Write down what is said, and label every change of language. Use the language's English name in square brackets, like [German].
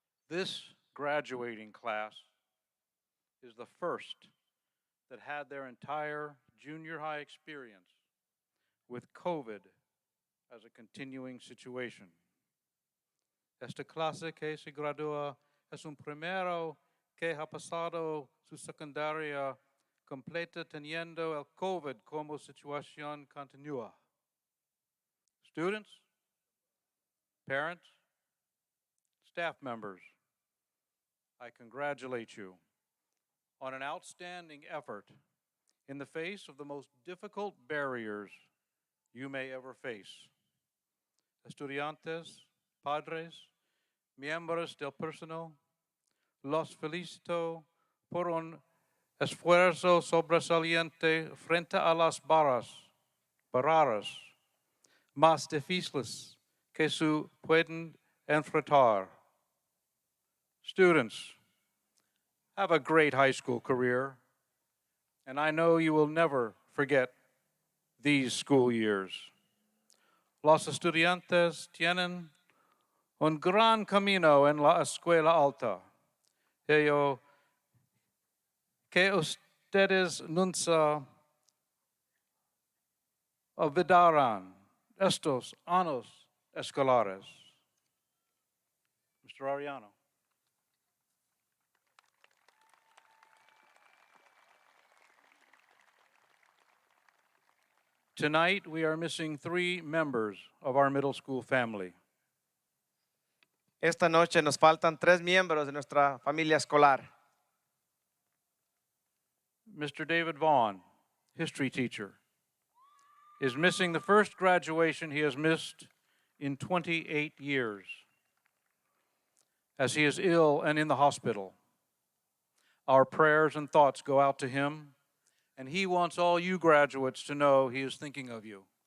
[English] This graduating class is the first that had their entire junior high experience with COVID as a continuing situation. [Spanish] Esta clase que se gradúa es un primero que ha pasado su secundaria completa teniendo el COVID como situación continua. [English] Students, parents, staff members, I congratulate you on an outstanding effort in the face of the most difficult barriers you may ever face. [Spanish] Estudiantes, padres, miembros del personal, los felicito por un esfuerzo sobresaliente frente a las barreras más difíciles que se pueden enfrentar. [English] Students, have a great high school career. and I know you will never forget these school years. [Spanish] Los estudiantes tienen un gran camino en la escuela alta. Yo que ustedes nunca olvidarán estos años escolares. [English] Mr. Ariano. Tonight, we are missing 3 members of our middle school family. [Spanish] Esta noche nos faltan 3 miembros de nuestra familia escolar. [English] Mr. David Vaughn, history teacher, is missing the first graduation he has missed in 28 years, as he is ill and in the hospital. Our prayers and thoughts go out to him, and he wants all you graduates to know he is thinking of you.